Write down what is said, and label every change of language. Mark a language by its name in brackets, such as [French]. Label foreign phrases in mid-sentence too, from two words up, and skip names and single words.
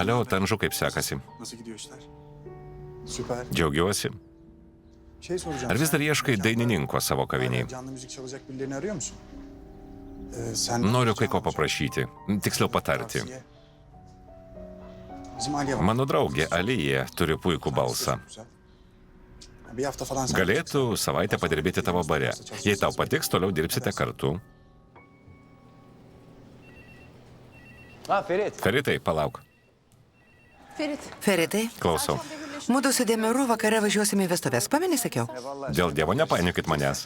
[Lithuanian] Alio, Tanžu, kaip sekasi? [Turkish] Nasıl gidiyor işler? Süper. [Lithuanian] Džiaugiuosi. [Turkish] Şey soracağım. [Lithuanian] Ar vis dar [Turkish] sen- [Lithuanian] ieškai dainininko savo kaviniai? [Turkish] Canlı müzik çalacak birilerini arıyor musun? Sen... [Lithuanian] Noriu kai ko paprašyti. Tiksliau patarti. [Turkish] Tavsiye. Bizim Aliye var. [Lithuanian] Mano draugė Alija turi puikų balsą. [Turkish] Güzel. Bir hafta falan sen... [Lithuanian] Galėtų savaitę padirbėti tavo bare. Jei tau patiks, toliau dirbsite kartu. Feritai, palauk. Feritai, Klausau. mudu su Demiru vakare važiuosime į vestuvės. Pameni, sakiau? Dėl Dievo nepainiokit manęs.